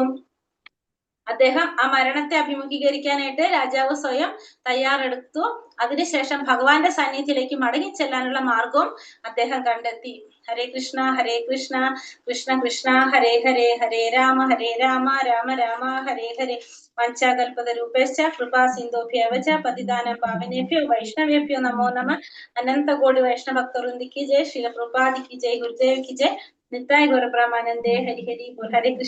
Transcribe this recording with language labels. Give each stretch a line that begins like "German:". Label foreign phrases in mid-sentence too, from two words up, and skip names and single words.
Malayalam: അദ്ദേഹം ആ മരണത്തെ അഭിമുഖീകരിക്കാനായിട്ട് രാജാവ് സ്വയം തയ്യാറെടുത്തു. അതിനുശേഷം ഭഗവാന്റെ സന്നിധിയിലേക്ക് മടങ്ങിച്ചെല്ലാനുള്ള മാർഗവും അദ്ദേഹം കണ്ടെത്തി.
Sanskrit: ഹരേ കൃഷ്ണ കൃഷ്ണ കൃഷ്ണ ഹരേ ഹരേ, ഹരേ രാമ രാമ രാമ ഹരേ ഹരേ. വഞ്ചാകൽപതരൂപേശ്ച കൃപാ സിന്ധുഭ്യവ ച പതിതാനം പാവനേഭ്യോ വൈഷ്ണവേഭ്യോ നമോ നമഃ.
Hindi: अनंत कोटि वैष्णवभक्तवृंदी की जय श्रील प्रभुपादी की जय गुरुदेव की जय नित्ताय गौर ब्रह्मानंदे हरि हरि बोल हरे कृष्ण.